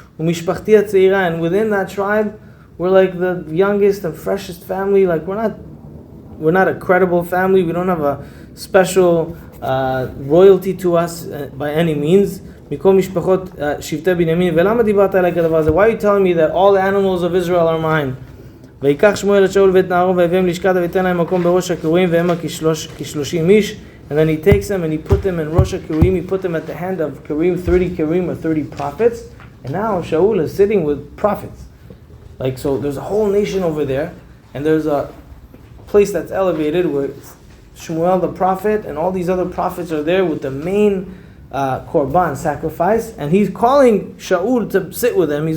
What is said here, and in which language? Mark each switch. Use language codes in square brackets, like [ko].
[en] Umishpachti hatzeira, and within that tribe, we're like the youngest and freshest family. Like we're not a credible family. We don't have a special royalty to us by any means. Why are you telling me that all the animals of Israel are mine? [he] ויקח שמואל את שאול ואת נערו והביאם לשכת ויתן להם מקום בראש הכרויים והמה כ30 איש. [en] And then he takes them and he put them in Rosh HaKeruim. He put them at the hand of Keruim, 30 Keruim or 30 prophets. And now Shaul is sitting with prophets. Like, so there's a whole nation over there, and there's a place that's elevated where Shmuel the prophet and all these other prophets are there with the main korban sacrifice, and he's calling Shaul to sit with him.